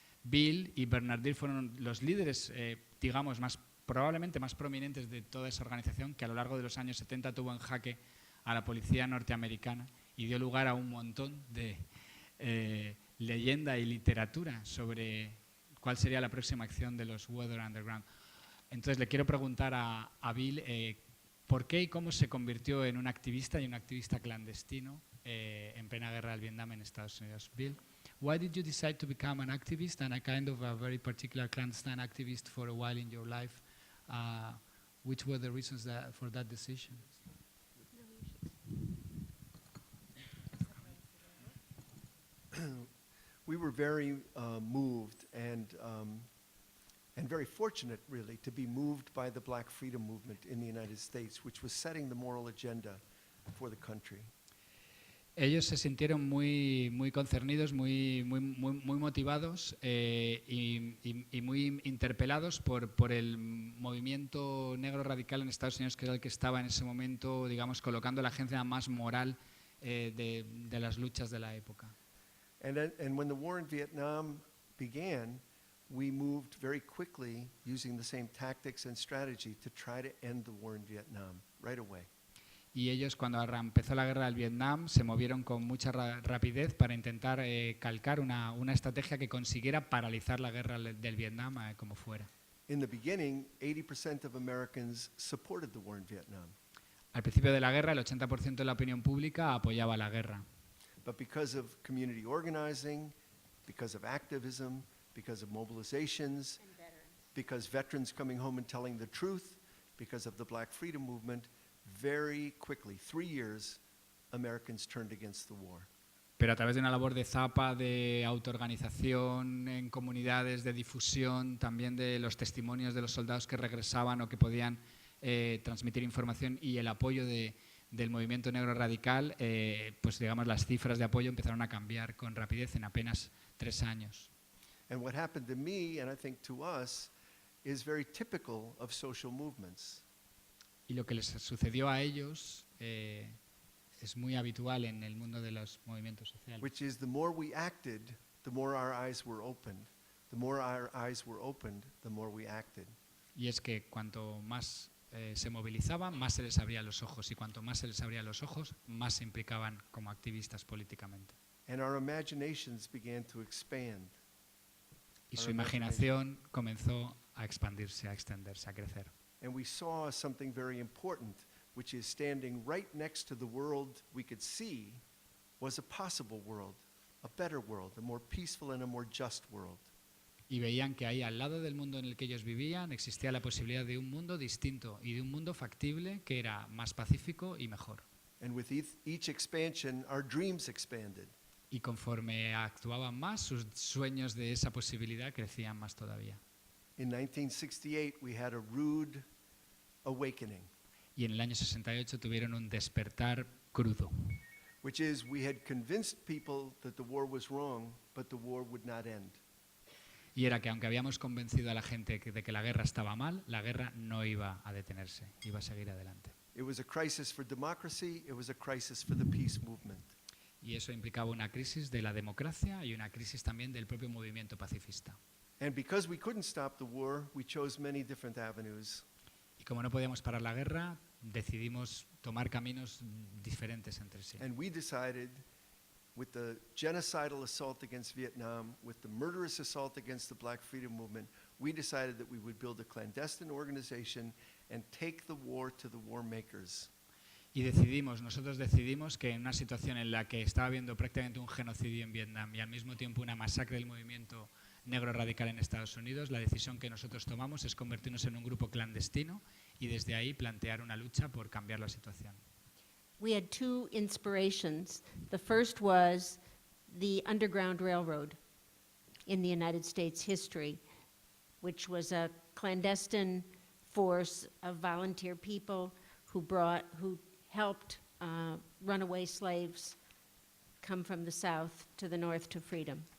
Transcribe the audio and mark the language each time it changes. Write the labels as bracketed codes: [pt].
[es] Bill y Bernardine fueron los líderes, digamos, probablemente más prominentes de toda esa organización, que a lo largo de los años 70 tuvo en jaque a la policía norteamericana y dio lugar a un montón de leyenda y literatura sobre cuál sería la próxima acción de los Weather Underground. Entonces le quiero preguntar a Bill por qué y cómo se convirtió en un activista y un activista clandestino en plena guerra del Vietnam en Estados Unidos. [en] Bill, why did you decide to become an activist and a kind of a very particular clandestine activist for a while in your life? Which were the reasons for that decision? We were very moved and very fortunate, really, to be moved by the Black Freedom Movement in the United States, which was setting the moral agenda for the country. [es] Ellos se sintieron muy concernidos, muy motivados y muy interpelados por el movimiento negro radical en Estados Unidos, que era el que estaba en ese momento, digamos, colocando la agencia más moral de las luchas de la época. [en] And when the war in Vietnam began, we moved very quickly using the same tactics and strategy to try to end the war in Vietnam right away. [es] Y ellos, cuando empezó la guerra del Vietnam, se movieron con mucha rapidez para intentar calcar una estrategia que consiguiera paralizar la guerra del Vietnam como fuera. [en] In the beginning, 80% of Americans supported the war in Vietnam. [es] Al principio de la guerra, el 80% de la opinión pública apoyaba la guerra. [en] But because of community organizing, because of activism, because of mobilizations, because veterans coming home and telling the truth, because of the Black Freedom Movement, very quickly, 3 years, Americans turned against the war. [es] Pero a través de una labor de zapa, de autoorganización en comunidades, de difusión, también de los testimonios de los soldados que regresaban o que podían transmitir información y el apoyo del movimiento negro radical, pues digamos las cifras de apoyo empezaron a cambiar con rapidez en apenas 3 años. [en] And what happened to me, and I think to us, is very typical of social movements. [es] Y lo que les sucedió a ellos es muy habitual en el mundo de los movimientos sociales. [en] Which is the more we acted, the more our eyes were opened. The more our eyes were opened, the more we acted. [es] Y es que cuanto más se movilizaban, más se les abrían los ojos. Y cuanto más se les abrían los ojos, más se implicaban como activistas políticamente. [en] And our imaginations began to expand. [es] Y su imaginación comenzó a expandirse, a extenderse, a crecer. [en] And we saw something very important, which is standing right next to the world we could see was a possible world, a better world, a more peaceful and a more just world. [es] Y veían que ahí, al lado del mundo en el que ellos vivían, existía la posibilidad de un mundo distinto y de un mundo factible que era más pacífico y mejor. [en] And with each expansion, our dreams expanded. [es] Y conforme actuaban más, sus sueños de esa posibilidad crecían más todavía. [en] In 1968, we had a rude awakening, [es] Y en el año 68 tuvieron un despertar crudo, [en] which is we had convinced people that the war was wrong, but the war would not end. [es] y era que aunque habíamos convencido a la gente de que la guerra estaba mal, la guerra no iba a detenerse, iba a seguir adelante. [en] It was a crisis for democracy, it was a crisis for the peace movement. [es] Y eso implicaba una crisis de la democracia y una crisis también del propio movimiento pacifista. [en] And because we couldn't stop the war, we chose many different avenues. [es] Y como no podíamos parar la guerra, decidimos tomar caminos diferentes entre sí. [en] And we decided, with the genocidal assault against Vietnam, with the murderous assault against the Black Freedom Movement, we decided that we would build a clandestine organization and take the war to the war makers. [es] Y nosotros decidimos que en una situación en la que estaba habiendo prácticamente un genocidio en Vietnam y al mismo tiempo una masacre del movimiento negro radical en Estados Unidos, la decisión que nosotros tomamos es convertirnos en un grupo clandestino y desde ahí plantear una lucha por cambiar la situación. [en] We had two inspirations. The first was the Underground Railroad in the United States history, which was a clandestine force of volunteer people who helped runaway slaves come from the south to the north to freedom.